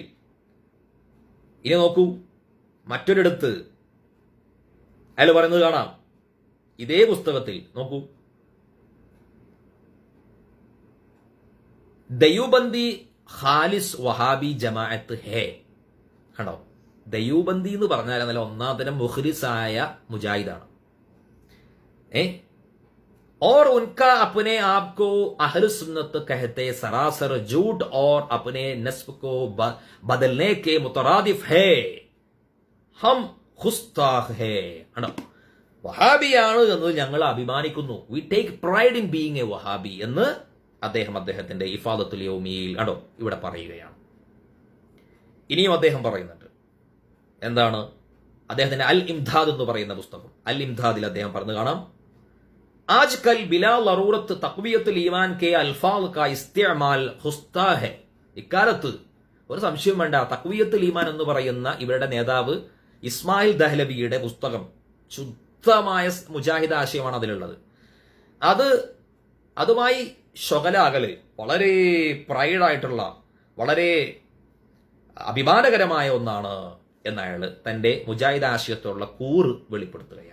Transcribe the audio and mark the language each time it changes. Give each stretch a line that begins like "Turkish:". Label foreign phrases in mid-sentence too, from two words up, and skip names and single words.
Malayalam: ഇനി നോക്കൂ, മറ്റൊരിടത്ത് അയാൾ പറയുന്നത് കാണാം. ഇതേ പുസ്തകത്തിൽ നോക്കൂ,
Urdu: دیوبندی خالص وہابی جماعت ہے.
Malayalam: കണ്ടോ, ദയൂബന്ദി എന്ന് പറഞ്ഞാൽ നല്ല ഒന്നാം തരം മുഖ്ലിസായ മുജാഹിദാണ്.
Urdu: اور ان کا اپنے آپ کو اہل سنت کہتے سراسر جھوٹ اور اپنے نسب کو بدلنے کے مترادف ہے. ہم گستاخ ہیں.
Malayalam: ആണോ, വഹാബിയാണ് എന്ന് ഞങ്ങൾ അഭിമാനിക്കുന്നു.
English: we take pride in being a Wahabi
Malayalam: എന്ന് അദ്ദേഹത്തിന്റെ ഇഫാദത്തുൽ യൗമിയിൽ ആണോ ഇവിടെ പറയുകയാണ്. ഇനിയും അദ്ദേഹം പറയുന്നുണ്ട്. എന്താണ്? അദ്ദേഹത്തിന്റെ അൽ ഇംദാദ് എന്ന് പറയുന്ന പുസ്തകം, അൽ ഇംദാദിൽ അദ്ദേഹം പറഞ്ഞു കാണാം,
Urdu: آج کل بلا ضرورت تقویۃ الایمان کے الفاظ کا استعمال گستاخ ہے.
Malayalam: ഇക്കാലത്ത് ഒരു സംശയം വേണ്ട, തഖ്വിയത്തുൽ ഈമാൻ എന്ന് പറയുന്ന ഇവരുടെ നേതാവ് ഇസ്മായിൽ ദഹ്ലവിയുടെ പുസ്തകം ശുദ്ധമായ മുജാഹിദ് ആശയമാണ് അതിലുള്ളത്. അതുമായി ശൊകലാകല് വളരെ പ്രൈഡായിട്ടുള്ള വളരെ അഭിമാനകരമായ ഒന്നാണ് എന്നയാൾ തന്റെ മുജാഹിദ് ആശയത്തോടുള്ള കൂറ് വെളിപ്പെടുത്തുകയാണ്.